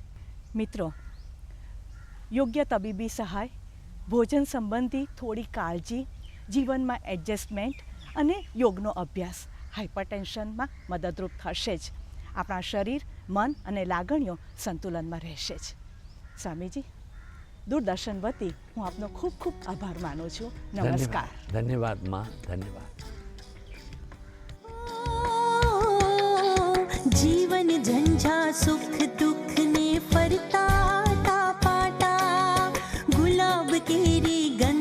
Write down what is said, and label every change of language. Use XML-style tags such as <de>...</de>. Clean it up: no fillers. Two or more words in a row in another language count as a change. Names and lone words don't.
<gu>મિત્રો, યોગ્ય તબીબી સહાય, ભોજન સંબંધી થોડી કાળજી, જીવનમાં એડજસ્ટમેન્ટ અને યોગનો અભ્યાસ હાઇપર ટેન્શનમાં મદદરૂપ થશે જ. આપણા શરીર, મન અને લાગણીઓ સંતુલનમાં રહેશે જ. સ્વામીજી, દૂરદર્શન વતી હું આપનો ખૂબ ખૂબ આભાર માનું છું. નમસ્કાર. ધન્યવાદ માં, ધન્યવાદ. જીવન ઝંઝા સુખ દુખ ને ફરતા ટાપાટા ગુલાબ કેરી</gu>